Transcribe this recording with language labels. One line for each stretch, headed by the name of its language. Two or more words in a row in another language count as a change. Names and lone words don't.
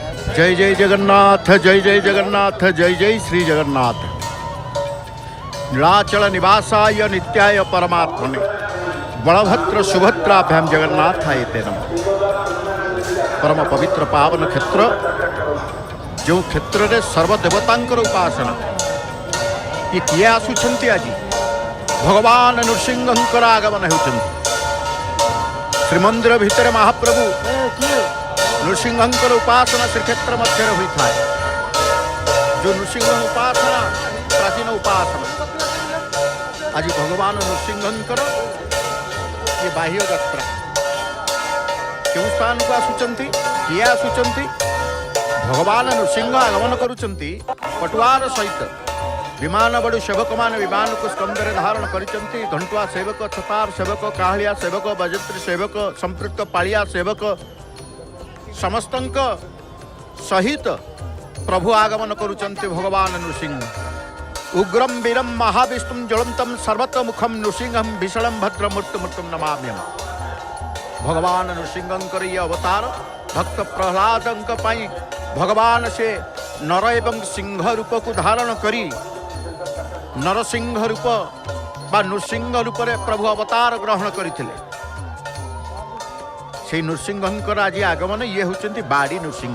Sanskrit: जय जय जगन्नाथ, जय जय जगन्नाथ, जय जय श्री जगन्नाथ। नीलाचल निवासाय नित्याय परमात्मने बलभद्र सुभद्राभ्याम जगन्नाथाय ते नमः।
Odia: ପରମ ପବିତ୍ର ପାବନ କ୍ଷେତ୍ର, ଯୋ କ୍ଷେତ୍ର ରେ ସର୍ବଦେବତାଙ୍କର ଉପାସନା, ଯେ କିଏ ଆସୁଛନ୍ତି ଆଜ ଭଗବାନ ନୃସିଂହଙ୍କର ଆଗମନ ହେଉଛନ୍ତି। ଶ୍ରୀମନ୍ଦିର ଭିତର ମହାପ୍ରଭୁ ନୃସିଂହଙ୍କର ଉପାସନା ଶ୍ରୀକ୍ଷେତ୍ର ମଧ୍ୟ
Hindi: होता है।
Odia: ଯୋ ନୃସିଂହ ଉପାସନା ପ୍ରାଚୀନ ଉପାସନା, ଆଜ ଭଗବାନ ନୃସିଂହଙ୍କର ଏ ବାହ୍ୟ ଯାତ୍ରା କେଉଁ ସ୍ଥାନକୁ ଆସୁଛନ୍ତି, କିଏ ଆସୁଛନ୍ତି? ଭଗବାନ ନୃସିଂହ ଆଗମନ କରୁଛନ୍ତି ପଟୁଆର ସହିତ। ବିମାନ ବଡୁ ସେବକମାନେ ବିମାନକୁ ସ୍କନ୍ଧରେ ଧାରଣ କରିଛନ୍ତି। ଘଣ୍ଟୁଆ ସେବକ, ଛତାର ସେବକ, କାହାଳିଆ ସେବକ, ବାଜନ୍ତ୍ରୀ ସେବକ, ସମ୍ପୃକ୍ତ ପାଳିଆ ସେବକ ସମସ୍ତଙ୍କ ସହିତ ପ୍ରଭୁ ଆଗମନ କରୁଛନ୍ତି ଭଗବାନ ନୃସିଂହ।
Sanskrit: उग्रम वीरम महाविष्णुम ज्वलंतम सर्वतोमुखम नृसिंहम भीषणम भद्रमूर्तिमूर्तिम नमाम्यहम्।
Odia: ଭଗବାନ ନୃସିଂହଙ୍କର ଏ ଅବତାର ଭକ୍ତ ପ୍ରହଲ୍ଲାଦଙ୍କ ପାଇଁ ଭଗବାନ ସେ ନର ଏବଂ ସିଂହ ରୂପକୁ ଧାରଣ କରି ନରସିଂହ ରୂପ ବା ନୃସିଂହ ରୂପରେ ପ୍ରଭୁ ଅବତାର ଗ୍ରହଣ କରିଥିଲେ। ସେ ନୃସିଂହଙ୍କର ଆଜ ଆଗମନ ଏ ହେଉଛନ୍ତି ବାଡ଼ି ନୃସିଂହ।